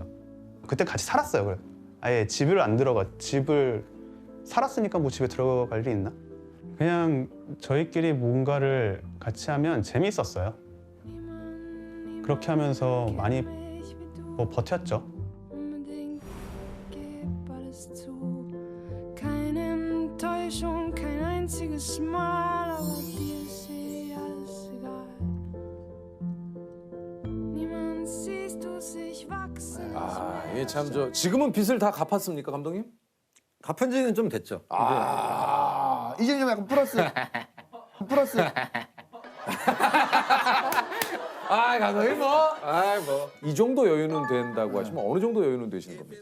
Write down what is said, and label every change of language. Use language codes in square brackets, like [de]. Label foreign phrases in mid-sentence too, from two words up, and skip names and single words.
[ko] 그때 같이 살았어요. 그래. 아예 집을 살았으니까 뭐 집에 들어갈 일이 있나? 그냥 저희끼리 뭔가를 같이 하면 재미있었어요. 그렇게 하면서 많이 뭐 버텼죠. [de] Keine Enttäuschung, kein einziges Mal, aber dir ist alles egal. Niemand siehst du sich wachsen. [ko] 아, 이게 참 저 지금은 빚을 다 갚았습니까, 감독님? 갚은 지는 좀 됐죠. 이제 좀 약간 플러스. 아, 감독님 이 정도 여유는 된다고 하시면 어느 정도 여유는 되시는 겁니까?